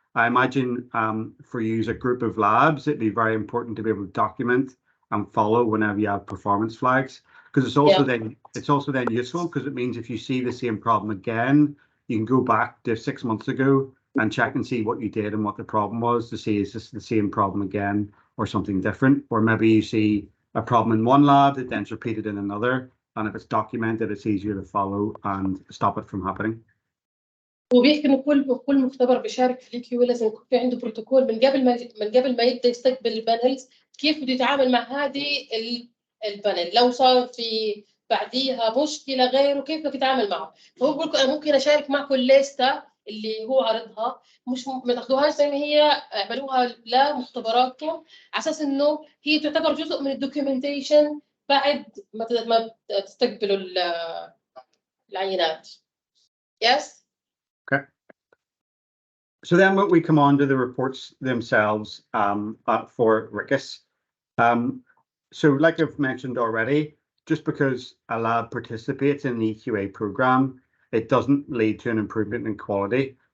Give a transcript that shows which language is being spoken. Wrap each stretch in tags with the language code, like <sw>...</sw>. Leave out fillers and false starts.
<en>I imagine for you as a group of labs, it'd be very important to be able to document and follow whenever you have performance flags, because it's also then useful, because it means if you see the same problem again, you can go back to 6 months ago and check and see what you did and what the problem was, to see is this the same problem again or something different, or maybe you see a problem in one lab that then's repeated in another, and if it's documented, it's easier to follow and stop it from happening.</en> <ar>وبيحكي انه كل مختبر بيشارك في الكيو لازم يكون في عنده بروتوكول من قبل ما يبدا يستقبل البانلز، كيف بده يتعامل مع هذه البانل، لو صار في بعديها مشكله غيره كيف بدك تتعامل معه. فهو بقول لكم انا ممكن اشارك معكم الليسته اللي هو عرضها، مش ما تاخذوهاش زي ما هي، اعملوها لمختبراتكم على اساس انه هي تعتبر جزء من الدوكيومنتيشن بعد ما تستقبلوا العينات.</ar> <en>Yes. Okay. So then we come on to the reports themselves for RIQAS. So like I've mentioned already, just because a lab participates in the EQA program, it doesn't lead to an improvement in quality.</en>